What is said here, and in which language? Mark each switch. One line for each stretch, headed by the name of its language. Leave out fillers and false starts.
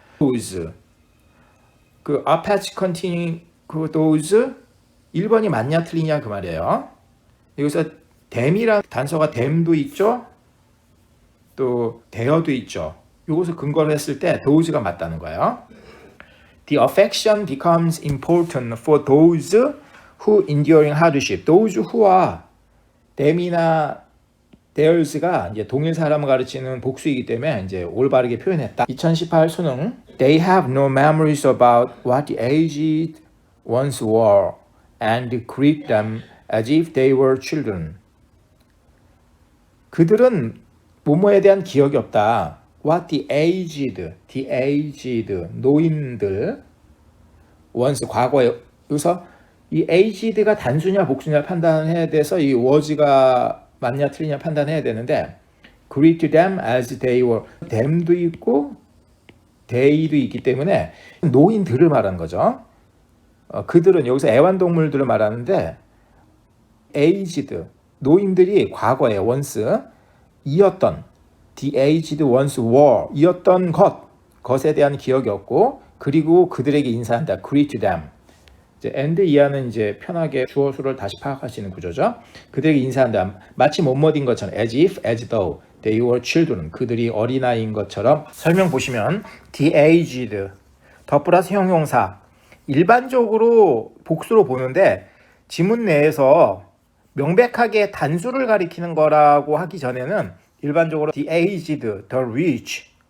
Korean: those, 그
English: attach containing
Korean: 그 those 1번이 맞냐 틀리냐 그 말이에요. 여기서 them이란 단서가 them도 있죠. 또 there도 있죠. 이것을 근거로 했을 때 those가 맞다는 거예요.
English: The affection becomes important for those who enduring hardship. those who
Korean: 와 them이나 theirs가 이제 동일 사람을 가르치는 복수이기 때문에 이제 올바르게 표현했다. 2018 수능
English: They have no memories about what the aged once were and greet them as if they were children.
Korean: 그들은 뭐뭐에 대한 기억이 없다.
English: What the aged,
Korean: 노인들 once 과거에 여기서 이 aged가 단수냐 복수냐 판단해야 돼서 이 was가 맞냐 틀리냐 판단해야 되는데
English: greet them as they were
Korean: them도 있고 they도 있기 때문에 노인들을 말하는 거죠. 그들은 여기서 애완동물들을 말하는데 aged 노인들이 과거에 once 이었던
English: the aged once were
Korean: 이었던 것에 대한 기억이 없고 그리고 그들에게 인사한다.
English: greet them.
Korean: 이제 and 이하는 이제 편하게 주어 수를 다시 파악하시는 구조죠. 그들에게 인사한다. 마치 뭐뭐인 것처럼
English: as if, as though they were children.
Korean: 그들이 어린아이인 것처럼 설명 보시면 the aged 더 플러스 형용사 일반적으로 복수로 보는데 지문 내에서 명백하게 단수를 가리키는 거라고 하기 전에는 일반적으로
English: the aged, the rich